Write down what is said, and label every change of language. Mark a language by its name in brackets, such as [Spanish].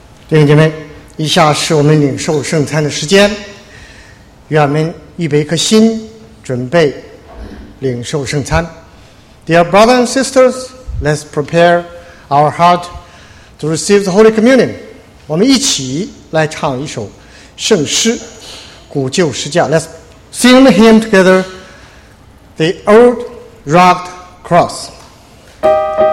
[English] Ladies and gentlemen, [Chinese] 以下是我们领受圣餐的时间。愿我们预备一颗心，准备领受圣餐。 [English] Dear brothers and sisters, let's prepare our heart to receive the Holy Communion. [Chinese] 我们一起来唱一首圣诗，古旧诗架。 [English] Let's sing the hymn together, The Old Rugged Cross.